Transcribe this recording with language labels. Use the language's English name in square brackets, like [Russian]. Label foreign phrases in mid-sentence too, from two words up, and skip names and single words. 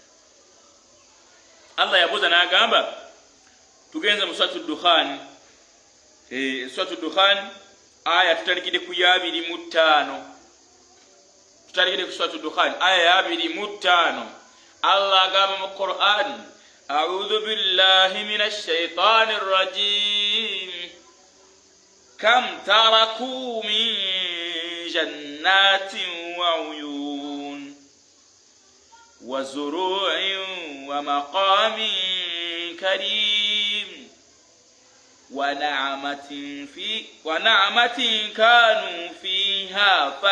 [Ganda] Allah yabuuza n'agamba tugenze mu Suratu Dukhan, Suratu Dukhan aya tutalikide ku 25. Tutalikide ku Suratu Dukhan aya 25. Allah agamba mu Qur'an [Arabic] أعوذ بالله من الشيطان الرجيم كم تركوا من جنات وعيون وزروع ومقام كريم ونعمة كانوا فيها